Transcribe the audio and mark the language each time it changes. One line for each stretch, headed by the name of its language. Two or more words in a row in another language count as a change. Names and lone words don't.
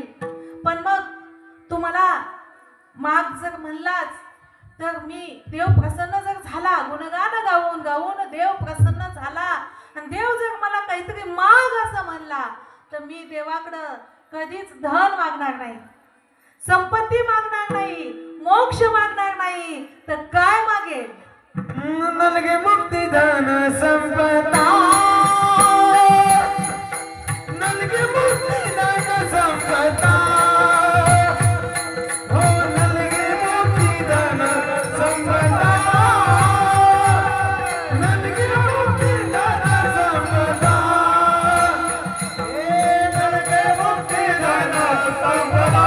Marathi: पण मग तुम्हाला माग जर म्हणलाच तर मी देव प्रसन्न जर झाला, गुणगान गाऊन गाऊन देव प्रसन्न झाला आणि देव जर मला काहीतरी माग असं म्हणला तर मी देवाकडं कधीच धन मागणार नाही, संपत्ती मागणार नाही, मोक्ष मागणार नाही. तर काय मागेल?
Kannada: ನನಗೆ ಮುಕ್ತಿ ಧನ ಸಂಪದ, ನನಗೆ ಮುಕ್ತಿ ಧನ ಸಂಪದ, ಹೋ ನನಗೆ ಮುಕ್ತಿ ಧನ ಸಂಪದ, ನನಗೆ ಮುಕ್ತಿ ಧನ ಸಂಪದ, ನನಗೆ ಮುಕ್ತಿ ಧನ ಸಂಪದ.